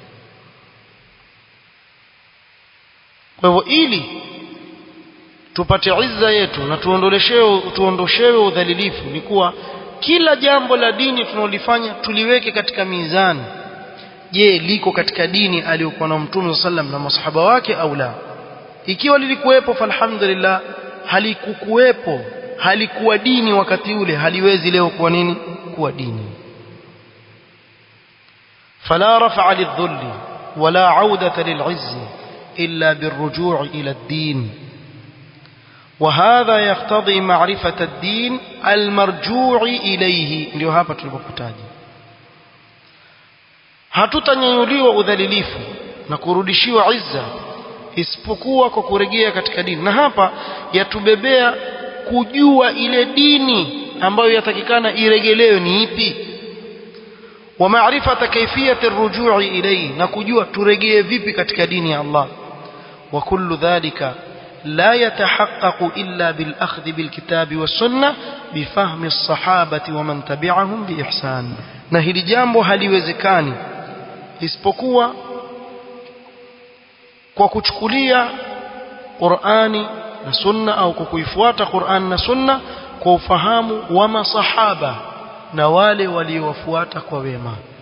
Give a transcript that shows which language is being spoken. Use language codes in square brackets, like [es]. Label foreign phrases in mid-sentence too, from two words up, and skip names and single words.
[sw] Kwa hivyo ili tupate izza yetu na tuondoshewe udhalilifu, ni kuwa kila jambo la dini tunalofanya tuliweke katika mizani. Je, liko katika dini aliyokuwa na Mtume sallam na masahaba wake au la? Ikiwa lilikuwepo, falhamdulillah. Halikukuwepo, halikuwa dini wakati ule, haliwezi leo kuwa nini? Kuwa dini. [ar] فلا رفع للذل ولا عودة للعز إلا بالرجوع إلى الدين وهذا يقتضي معرفة الدين المرجوع إليه. [sw] Ndio hapa tulipopotaja, hatutanyanyuliwa udhalilifu na kurudishiwa izza isipokuwa kwa kurejea katika dini. Na hapa yatubebea kujua ile dini ambayo yatakikana iregelewe ni ipi, [ar] ومعرفة كيفية الرجوع إليه, [sw] na kujua turegee vipi katika dini ya Allah. [ar] وكل ذلك لا يتحقق إلا بالأخذ بالكتاب والسنة بفهم الصحابة ومن تبعهم بإحسان. [sw] Na hili jambo haliwezekani isipokuwa kwa kuchukulia Qur'ani na Sunna, au kwa kuifuata Qur'an na Sunna kwa ufahamu wa masahaba na wale waliowafuata kwa wema.